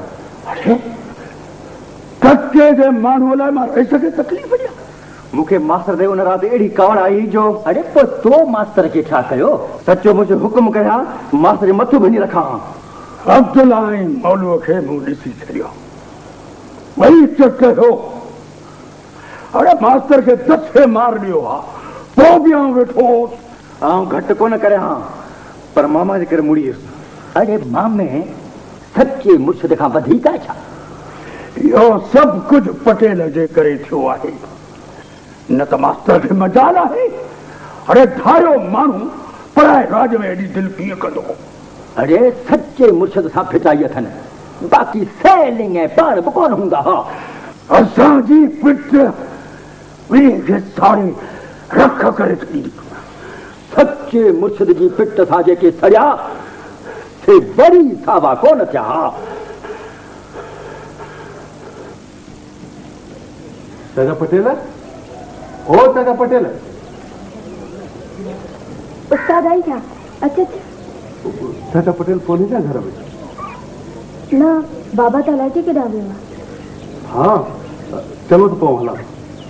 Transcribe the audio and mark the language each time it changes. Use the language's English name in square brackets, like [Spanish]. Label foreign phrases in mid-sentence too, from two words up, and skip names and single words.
[Sindhi] अरे तके जे माण्हूअ लाइ मां रईस खे तकलीफ़ ॾियां? मूंखे मास्टर ते उन राति अहिड़ी कावड़ आई जो अरे पोइ तो मास्तर खे छा कयो? सचो मुंहिंजो हुकुम कयां, मास्टर जे मथो भञी रखां। अब्दुल्ला ऐं मौलूअ खे मूं ॾिसी छॾियो, ॿई चक हो। अरे मास्टर खे दसे मार ॾियो आहे, पोइ बि आउं वेठो होसि। आउं घटि कोन करियां, पर मामा जे करे मुड़ी वियुसि। अरे मामे, सचे मुर्शिद खां वधीक आहे छा? इहो सभु कुझु पटेल जे करे थियो आहे, न त मास्टर खे मजाल आहे। अरे धारियो माण्हू पढ़ाए राज में एॾी दिलि कीअं कंदो? अरे सचे मुर्शिद सां फिटाई अथनि, बाक़ी सेलिंग ऐं पाण बि कोन हूंदा। हा, असांजी पिट ॿिन्ही खे साड़े रख करे छॾी। सचे मुर्शिद जी पिट सां जेके सड़िया से वरी सावा कोन थिया। चाचा पटेल, ओ चाचा पटेल। [Hindi] उस्ताद आई क्या? अच्छा [Sindhi] चाचा पटेल कोन्हे छा घर में? [Hindi] न, बाबा तलाटी के डाले हुआ। [Sindhi] हाँ, चलो तो पोइ हलां।